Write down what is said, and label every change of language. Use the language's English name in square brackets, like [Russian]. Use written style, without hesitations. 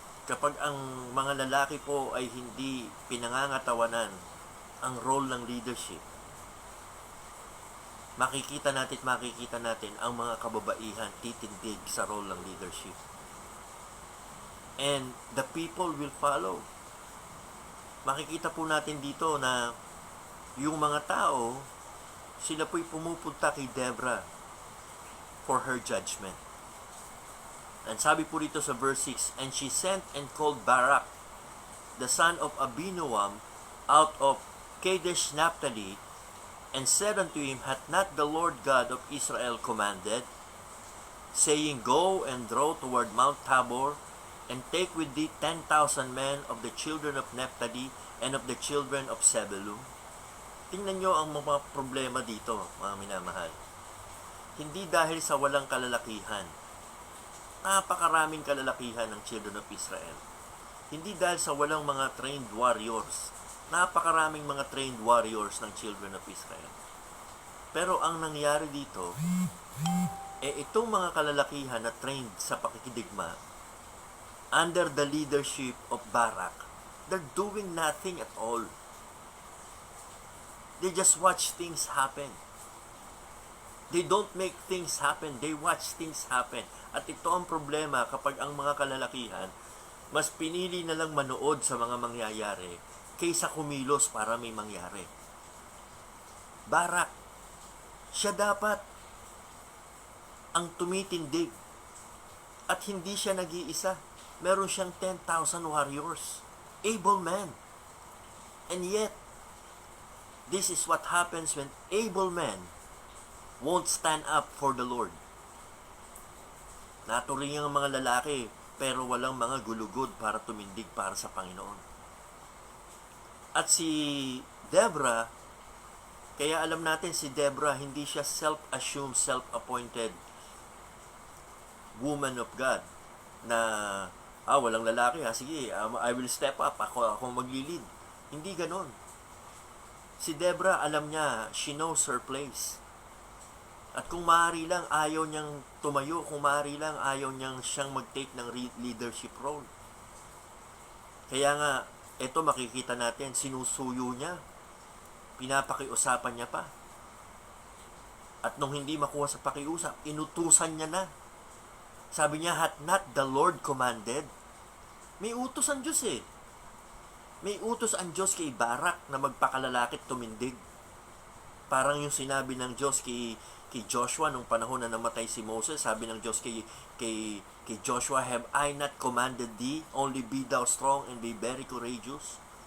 [Filipino] Kapag ang mga lalaki po ay hindi pinangangatawanan ang role ng leadership, makikita natin ang mga kababaihan titindig sa role ng leadership. [English] And the people will follow. [Filipino] Makikita po natin dito na yung mga tao, sila po'y pumupunta kay Deborah [English] for her judgment. And [Filipino] sabi po dito sa [English] verse 6, and she sent and called Barak, the son of Abinoam, out of Kadesh Naphtali, and said unto him, hath not the Lord God of Israel commanded, saying, go and draw toward Mount Tabor, and take with thee 10,000 men of the children of Naphtali and of the children of Zebulun. [Filipino] Tingnan nyo ang mga problema dito, mga minamahal. Hindi dahil sa walang kalalakihan. Napakaraming kalalakihan ng [English] children of Israel. [Filipino] Hindi dahil sa walang mga [English] trained warriors. [Filipino] Napakaraming mga [English] trained warriors [Filipino] ng [English] children of Israel. [Filipino] Pero ang nangyari dito, itong mga kalalakihan na trained sa pakikidigma, [English] under the leadership of Barak, they're doing nothing at all. They just watch things happen. They don't make things happen. They watch things happen. [Filipino] At ito ang problema kapag ang mga kalalakihan, mas pinili na lang manood sa mga mangyayari kaysa kumilos para may mangyari. Barak, siya dapat ang tumitindig. At hindi siya nag-iisa. Meron siyang 10,000 warriors. [English] Able men. And yet, this is what happens when able men won't stand up for the Lord. [Filipino] Naturing ang mga lalaki, pero walang mga gulugod para tumindig para sa Panginoon. At si Deborah, kaya alam natin si Deborah, hindi siya [English] self-assumed, self-appointed woman of God [Filipino] na walang lalaki sige, [English] I will step up, [Filipino] ako maglilid. Hindi ganon. Si Deborah, alam niya, [English] she knows her place. [Filipino] At kung maaari lang, ayaw niyang tumayo, kung maaari lang, ayaw niyang siyang mag-take ng leadership role. Kaya nga, ito makikita natin, sinusuyo niya, pinapakiusapan niya pa. At nung hindi makuha sa pakiusap, inutusan niya na. Sabi niya, [English] hath not the Lord commanded? [Filipino] May utos ang Diyos eh. May utos ang Diyos kay Barak na magpakalalakit tumindig. Parang yung sinabi ng Diyos kay Joshua nung panahon na namatay si Moses. Sabi ng Diyos kay [English] Joshua, have I not commanded thee? Only be thou strong and be very courageous.